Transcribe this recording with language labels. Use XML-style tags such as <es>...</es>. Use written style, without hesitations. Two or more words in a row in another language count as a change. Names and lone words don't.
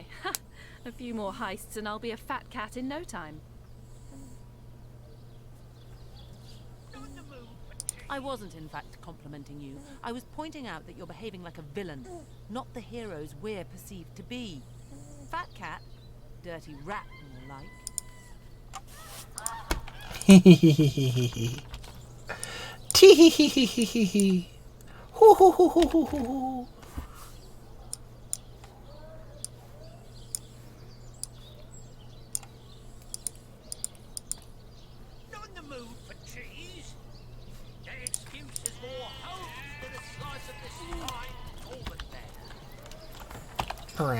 <en>A few more heists and I'll be a fat cat in no time. I wasn't, in fact, complimenting you. I was pointing out that you're behaving like a villain, not the heroes we're perceived to be. Fat cat, dirty rat, more like. Tee-hee-hee-hee-hee-hee. Tee-hee-hee-hee-hee-hee. Hoo-hoo-hoo-hoo-hoo-hoo. Not in the mood for cheese. That excuse is more hose than a slice of this fine golden bear.</en>